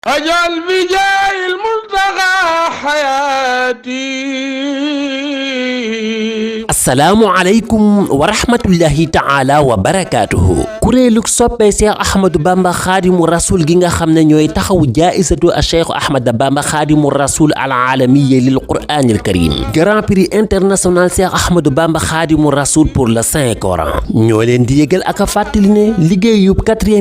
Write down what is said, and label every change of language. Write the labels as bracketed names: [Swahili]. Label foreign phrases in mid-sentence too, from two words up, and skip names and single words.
[Arabic] أجعل بجاه المنتقى حياتي. السلام عليكم ورحمة الله تعالى وبركاته [Wolof] kuréelug soppee Cheikh Ahmadou Bamba xaadimu rasul gi nga xam ne ñooy taxawu jaaisatu a Cheikh Ahmadou Bamba xaadimu rasul al alamiya lil quraanil karim grand prix international Cheikh Ahmadou Bamba xaadimu rasul pour le Saint Coran ñoo leen di yëgal ak a fàttali ne liggéeyub 4e